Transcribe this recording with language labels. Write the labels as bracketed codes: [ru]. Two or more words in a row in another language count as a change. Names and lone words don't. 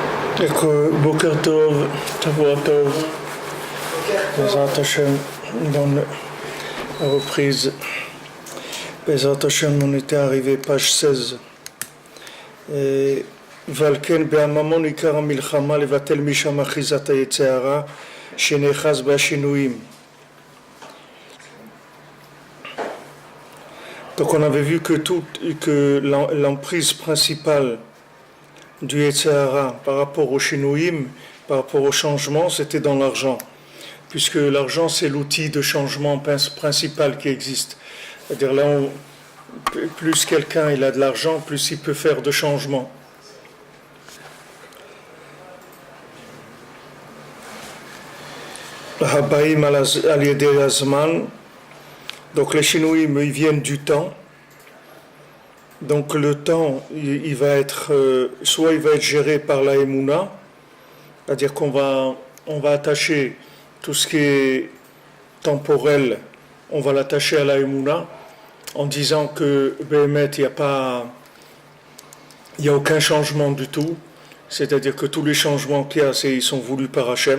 [he] בוקר טוב, תבוא טוב, בעזרת השם, [fr] dans la reprise. [he] בעזרת השם, [fr] on était arrivé page 16. [he] ולכן בממון עיקר המלחמה לבטל משם אחיזת היצר הרע שנאחז בשינויים. [fr] Donc on avait vu que l'emprise principale du [he] יצר הרע [fr] par rapport au Shinouim, par rapport au changement, c'était dans l'argent. Puisque l'argent, c'est l'outil de changement principal qui existe. C'est-à-dire là, plus quelqu'un il a de l'argent, plus il peut faire de changements. [he] הבאים על ידי הזמן. [fr] Donc les Shinouim, ils viennent du temps. Donc le temps, il va être, soit il va être géré par la Emouna, c'est-à-dire qu'on va attacher tout ce qui est temporel, on va l'attacher à la Emouna, en disant que Béhémet, il n'y a aucun changement du tout, c'est-à-dire que tous les changements qu'il y a, ils sont voulus par Hachem.